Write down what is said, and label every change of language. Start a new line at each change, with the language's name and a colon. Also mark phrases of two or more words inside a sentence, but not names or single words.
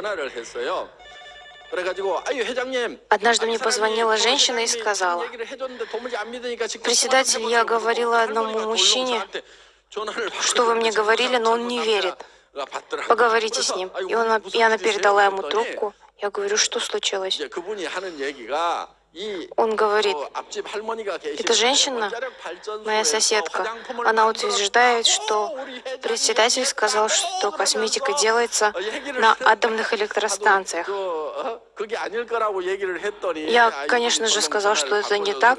Russian: Однажды мне позвонила женщина и сказала: «Председатель, я говорила одному мужчине, что вы мне говорили, но он не верит. Поговорите с ним. И она передала ему трубку. Я говорю, что случилось?
Korean: 이제 그분이 하는 얘기가
Russian: Он говорит, эта женщина, моя соседка, она утверждает, что председатель сказал, что косметика делается на атомных электростанциях. Я, конечно же, сказал, что это не так.